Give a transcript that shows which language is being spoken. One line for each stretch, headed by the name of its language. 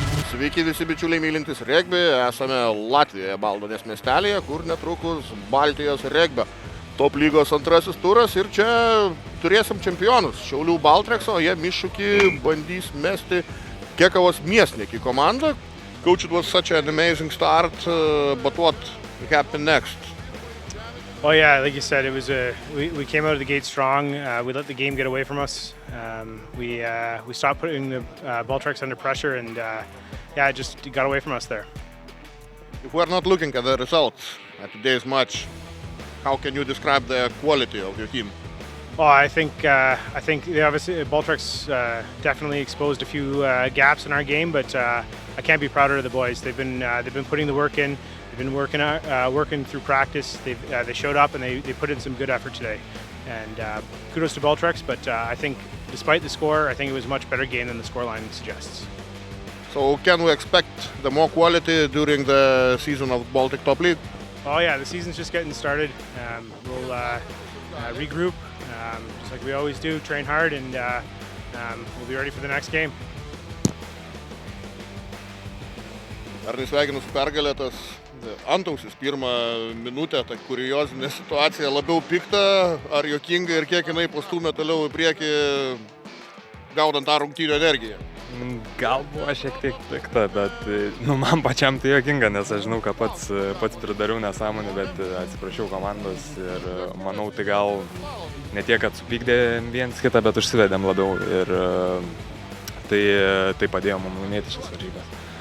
Lithuanian: Sveiki visi bičiuliai mylintys regbį, esame Latvijoje, Baldonės miestelėje, kur netrukus Baltijos regbio top lygos antrasis turas ir čia turėsim čempionus. Šiaulių Baltrekso, jie iššūkį bandys mesti Kekavos Miesniki komandą.
English: Coach, it was such an amazing start, but what happened next? Oh yeah, like you said, it was we came out of the gate strong. We let the game get away from us. We stopped putting the Baltrex under pressure, and it just got away from us there. If we're not looking at the results at today's match, how can you describe the quality of your team? Well, I think obviously Baltrex definitely exposed a few gaps in our game, but I can't be prouder of the boys. They've been putting the work in. They've been working through practice. They showed up and they put in some good effort today. And kudos to Baltrex, but I think despite the score, I think it was a much better game than the scoreline suggests. So can we expect the more quality during the season of Baltic Top League? Oh yeah, the season's just getting started. We'll regroup, just like we always do, train hard, and we'll be ready for the next game.
Lithuanian: Ar nesveikinu su pergalė tas antausis pirmą minutę, ta kuriozinė situacija, labiau pikta ar juokinga ir kiek jinai pastūmė toliau į priekį, gaudant tą rungtynių energiją? Gal buvo šiek tiek pikta, bet man pačiam tai juokinga, nes aš žinau, kad pats pridariau nesąmonę, bet atsiprašiau komandos ir manau, tai gal ne tiek, kad supykdė viens kitą, bet užsivedėm labiau ir tai padėjo mums laimėti šias varžybas.